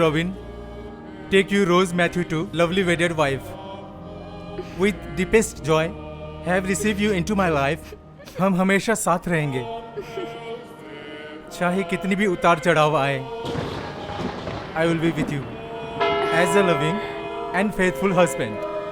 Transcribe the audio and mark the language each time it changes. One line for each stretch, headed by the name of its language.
English: Robin, take you Rose Matthew to lovely wedded wife. With deepest joy, have received you into my life.
Hindi: हम हमेशा साथ रहेंगे, चाहे कितनी भी उतार चढ़ाव आए।
English: I will be with you as a loving and faithful husband.